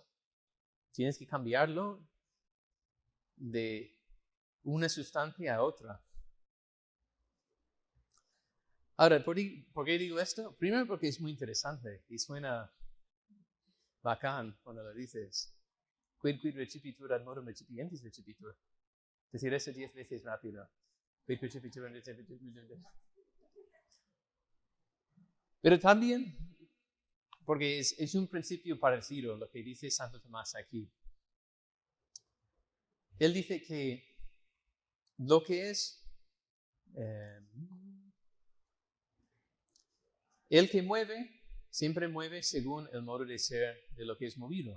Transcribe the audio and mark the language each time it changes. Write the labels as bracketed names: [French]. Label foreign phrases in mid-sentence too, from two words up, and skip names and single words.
[Spanish] Tienes que cambiarlo de una sustancia a otra. Ahora, ¿por qué digo esto? Primero porque es muy interesante y suena bacán cuando lo dices. [Latin] Quid recipitur ad modum recipientis recipitur. [Spanish] Decir eso 10 veces rápido. [Latin] Quid recipitur ad recipientis. [Spanish] Pero también, porque es un principio parecido lo que dice Santo Tomás aquí. Él dice que lo que es el que mueve, siempre mueve según el modo de ser de lo que es movido.